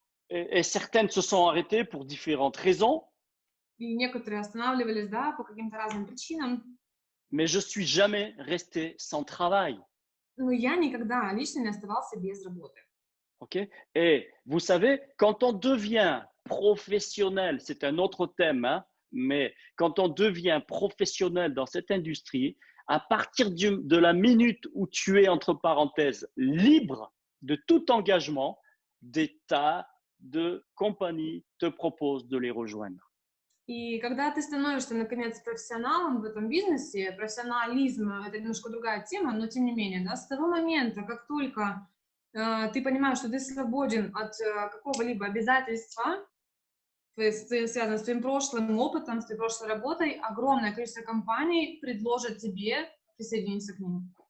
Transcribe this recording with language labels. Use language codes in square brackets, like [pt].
[fr] et certaines se sont arrêtées pour différentes raisons, [ru] и некоторые останавливались, да, по каким-то разным причинам, [fr] mais je suis jamais resté sans travail. [ru] но я никогда лично не оставался без работы. [fr] OK? Et vous savez, quand on devient professionnel, c'est un autre thème, hein, mais quand on devient professionnel dans cette industrie, à partir de la minute où tu es, entre parenthèses, libre de tout engagement, des tas de compagnies te proposent de les rejoindre. [ru] И когда ты становишься, наконец, профессионалом в этом бизнесе, профессионализм – это немножко другая тема, но тем не менее, да, с того момента, как только ты понимаешь, что ты свободен от какого-либо обязательства, То есть связано с твоим прошлым опытом, с твоей прошлой работой, огромное количество компаний предложат тебе присоединиться к ним.